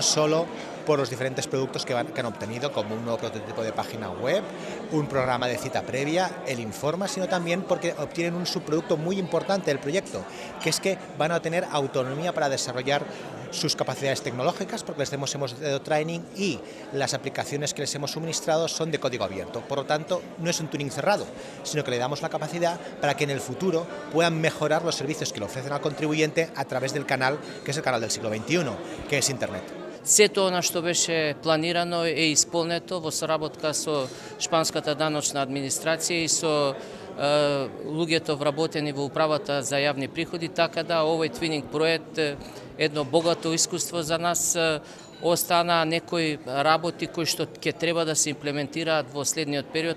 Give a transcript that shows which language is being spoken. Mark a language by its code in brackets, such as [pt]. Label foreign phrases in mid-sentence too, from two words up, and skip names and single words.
[es] solo por los diferentes productos que han obtenido, como un nuevo prototipo de página web, un programa de cita previa, el Informa, sino también porque obtienen un subproducto muy importante del proyecto, que es que van a tener autonomía para desarrollar sus capacidades tecnológicas, porque les hemos dado training y las aplicaciones que les hemos suministrado son de código abierto. Por lo tanto, no es un Turing cerrado, sino que le damos la capacidad para que en el futuro puedan mejorar los servicios que le ofrecen al contribuyente a través del canal, que es el canal del siglo XXI, que es Internet. [mk] Сето она што беше планирано е исполнето во соработка со шпанската даночна администрација и со луѓето вработени во управата за јавни приходи, така да овој твининг проект едно богато искуство за нас. Остана некои работи кои што ќе треба да се имплементираат во следниот период.